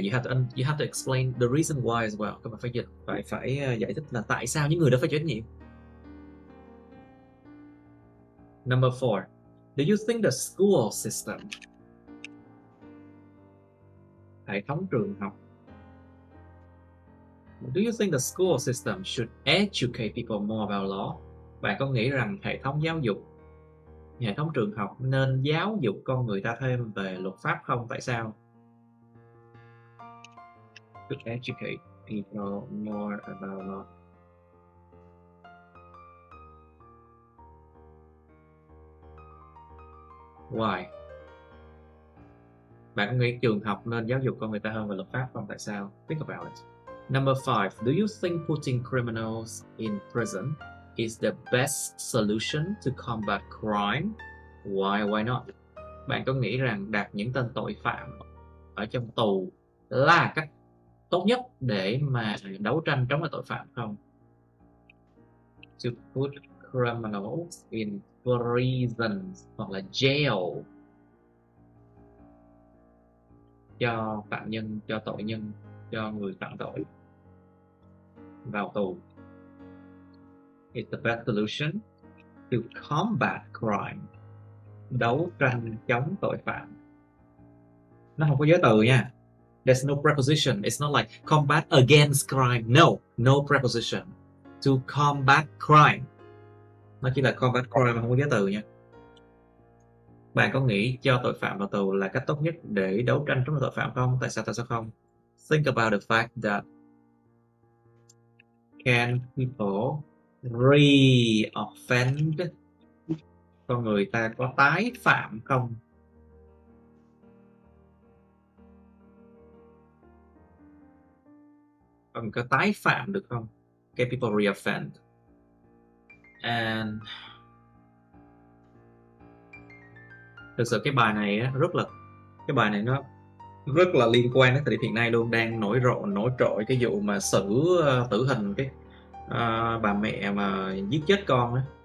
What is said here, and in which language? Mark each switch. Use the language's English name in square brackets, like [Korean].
[English] You have to explain the reason why as well. [Vietnamese] Các bạn phải giải thích là tại sao những người đó phải chịu trách nhiệm. [English] Number 4. Do you think the school system, [Vietnamese] hệ thống trường học, [English] do you think the school system should educate people more about law? [Vietnamese] Bạn có nghĩ rằng hệ thống trường học nên giáo dục con người ta thêm về luật pháp không? Tại sao? [English] Should educate people more about law. Why? [Vietnamese] Bạn có nghĩ trường học nên giáo dục con người ta hơn về luật pháp không? Tại sao? [English] Think about it. Number 5. Do you think putting criminals in prison is the best solution to combat crime? Why not? [Vietnamese] Bạn có nghĩ rằng đặt những tên tội phạm ở trong tù là cách tốt nhất để mà đấu tranh chống lại tội phạm không? [English] To put criminals in prison [Vietnamese] hoặc là jail, cho phạm nhân, cho tội nhân, cho người phạm tội vào tù. [English] It's the best solution to combat crime. [Vietnamese] Đấu tranh chống tội phạm. Nó không có giới từ nha. [English] There's no preposition. It's not like combat against crime. No preposition. To combat crime. [Vietnamese] Nó chỉ là combat crime mà không có giới từ nha. Bạn có nghĩ cho tội phạm vào tù là cách tốt nhất để đấu tranh chống tội phạm không? Tại sao không? [English] Think about the fact that can people re-offend? [Vietnamese] Con người ta có tái phạm không? Con có tái phạm được không? [English] Can people re-offend? [Vietnamese] And thực sự cái bài này nó rất là liên quan đến thời điểm hiện nay luôn, đang nổi trội cái vụ mà xử tử hình cái bà mẹ mà giết chết con á.